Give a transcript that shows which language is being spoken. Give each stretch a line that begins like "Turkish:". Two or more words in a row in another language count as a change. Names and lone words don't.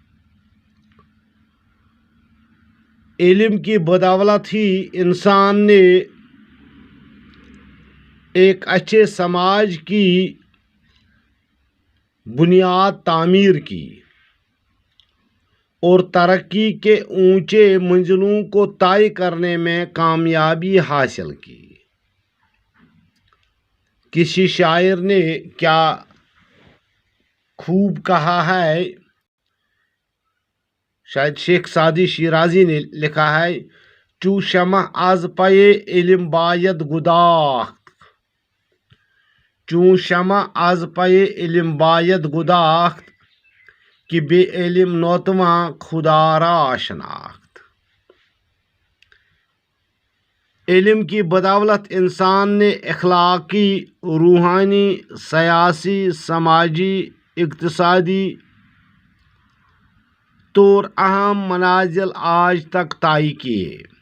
Urdu: علم کی بدولت ہی انسان نے ایک اچھے سماج کی بنیاد تعمیر کی اور ترقی کے اونچے منزلوں کو طے کرنے میں کامیابی حاصل کی۔ کسی شاعر نے کیا خوب کہا ہے، شاید شیخ سعدی شیرازی نے لکھا ہے،
Persian: چو شمع از پے علم باید گداخت، چون شمع از پے علم باید گداخت، کہ بے علم ناتواں خدا را شناخت۔
Urdu: علم کی بدولت انسان نے اخلاقی، روحانی، سیاسی، سماجی، اقتصادی طور اہم منازل آج تک طے کیے۔